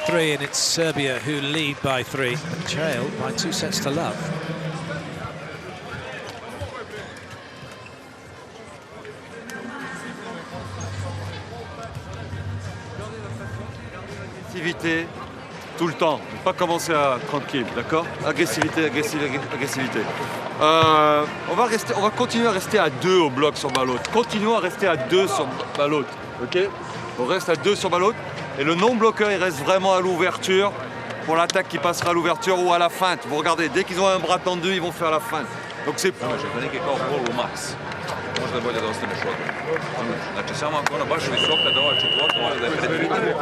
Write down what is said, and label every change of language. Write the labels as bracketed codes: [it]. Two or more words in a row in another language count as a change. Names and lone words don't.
[en] 3, and it's Serbia who lead by 3, but trail by 2 sets to love. [fr] Agressivité tout le temps, ne pas commencer à tranquille, d'accord? Agressivité, agressivité. On va continuer à rester à 2 au bloc sur balle haute. Continuons à rester à 2 sur balle haute, ok? On reste à 2 sur balle haute. Et le non-bloqueur, il reste vraiment à l'ouverture pour l'attaque qui passera à l'ouverture ou à la feinte. Vous regardez, dès qu'ils ont un bras tendu, ils vont faire la feinte. Donc c'est... [sr] Možda je bolje da ostaneš odmah. Znači, samo ako ona baš visoka da ova četvorka mora da je predvidljiva.